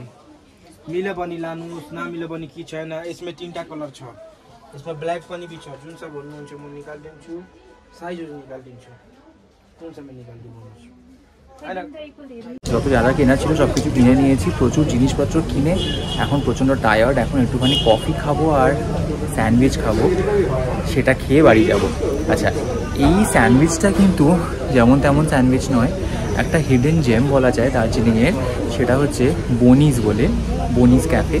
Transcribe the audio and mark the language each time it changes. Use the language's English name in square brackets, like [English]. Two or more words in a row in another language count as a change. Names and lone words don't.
[Nepali] मिले पनि लानुहोस्, नमिले पनि के छैन। यसमा 3टा कलर छ, यसमा ब्ल्याक पनि छ, जुन सा भन्नुहुन्छ म निकालिदिन्छु, साइजहरू निकालिदिन्छु, कुन सा निकालिदिनु भन्नुहोस्। [Bangla] যত যারা কেনা ছিল সব কিছু কিনে নিয়েছি, প্রচুর জিনিসপত্র কিনে এখন প্রচণ্ড টায়ার্ড, এখন একটুখানি কফি খাবো আর স্যান্ডউইচ খাবো, সেটা খেয়ে বাড়ি যাব। আচ্ছা, এই স্যান্ডউইচটা কিন্তু যেমন তেমন স্যান্ডউইচ নয়, একটা [English] hidden gem [Bangla] বলা যায় দার্জিলিংয়ের, সেটা হচ্ছে বনিজ বলে, বনিজ ক্যাফে।